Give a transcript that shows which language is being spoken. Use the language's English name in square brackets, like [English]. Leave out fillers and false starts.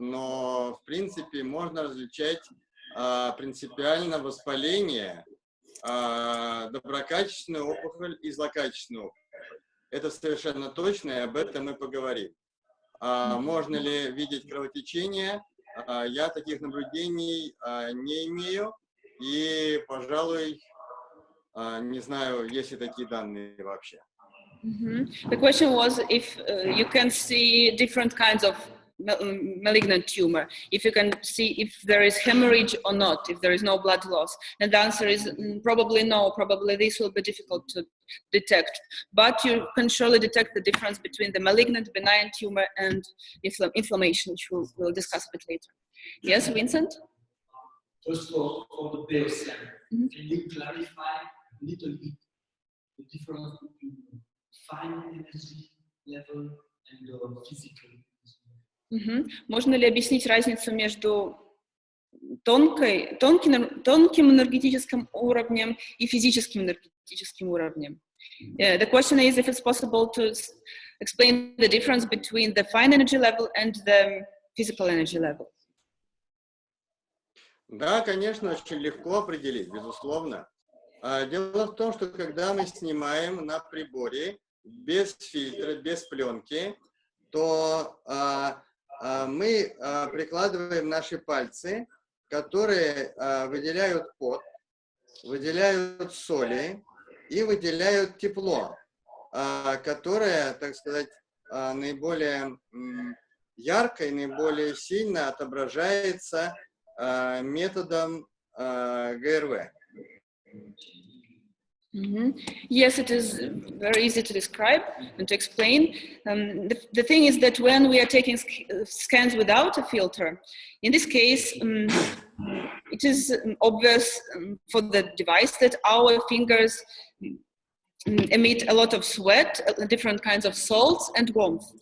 [Russian] Но, в принципе, можно различать принципиально воспаление, доброкачественную опухоль и злокачественную опухоль. Это совершенно точно, и об этом мы поговорим. Можно ли видеть кровотечение? Я таких наблюдений не имею, и, пожалуй, не знаю, есть ли такие данные вообще. [English] The question was if you can see different kinds of malignant tumor, if you can see if there is hemorrhage or not, if there is no blood loss. And the answer is probably no, probably this will be difficult to detect. But you can surely detect the difference between the malignant benign tumor and inflammation, which we'll discuss a bit later. Yes, Vincent? Just for the base, can you clarify a little bit the difference between fine energy level and the physical energy? [Russian] Можно ли объяснить разницу между тонким энергетическим уровнем и физическим энергетическим уровнем? [English] The question is if it's possible to explain the difference between the fine energy level and the physical energy level. [Russian] Да, конечно, очень легко определить, безусловно. Дело в том, что когда мы снимаем на приборе без фильтра, без пленки, то мы прикладываем наши пальцы, которые выделяют пот, выделяют соли и выделяют тепло, которое, так сказать, наиболее ярко и наиболее сильно отображается методом ГРВ. [English] Yes, it is very easy to describe and to explain. The thing is that when we are taking scans without a filter, in this case, it is obvious for the device that our fingers emit a lot of sweat, different kinds of salts and warmth.